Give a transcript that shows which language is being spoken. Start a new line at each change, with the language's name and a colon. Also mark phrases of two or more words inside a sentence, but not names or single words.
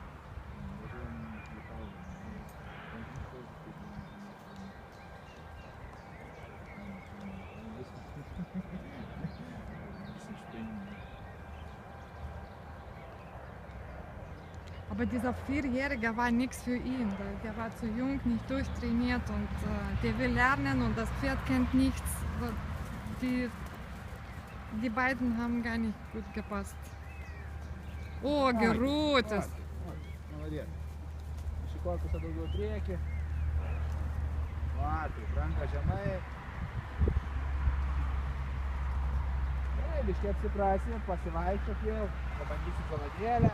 German: Aber dieser Vierjährige war nichts für ihn, weil der war zu jung, nicht durchtrainiert und der will lernen und das Pferd kennt nichts. Die beiden haben gar nicht gut gepasst. Oh, geruhtes.
Lithuanian: Молодец. Biški korpusą daugiau priekį. Va, taip, ranką žemai. Gerai, biški apsiprasi, pasivaikščiok vėl, pabandysi valandėlę.